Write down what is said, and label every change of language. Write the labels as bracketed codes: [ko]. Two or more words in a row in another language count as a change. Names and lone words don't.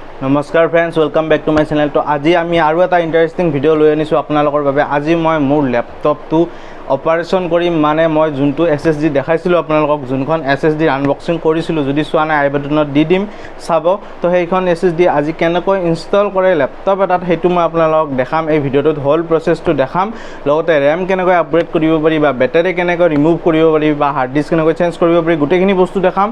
[en] namaskar friends, welcome back to my channel. [as] তো আজ আমি আৰু এটা ইণ্টাৰেষ্টিং ভিডিঅ লৈ আনিছো আপোনালোকৰ বাবে। আজি মই মোৰ ল্যাপটপটো অপাৰেশন কৰিম, মানে মই যোনটো SSD দেখাইছিলো আপোনালোকক, যোনখন SSD আনবক্সিং কৰিছিলো, যদি চোৱা নাই আই বাটনত দি দিম চাব। তো সেইখন SSD আজি কেনেকৈ ইনষ্টল কৰে ল্যাপটপ এটাত সেইটো মই আপোনালোকক দেখাম। এই ভিডিওটোত হোল প্ৰসেসটো দেখাম, লগতে RAM কেনেকৈ আপগ্ৰেড কৰিব পাৰি বা বেটাৰি কেনেকৈ ৰিমুভ কৰিব পাৰি বা হাৰ্ড ডিস্ক কেনেকৈ চেঞ্জ কৰিব পাৰি, গোটেইখিনি বস্তু দেখাম।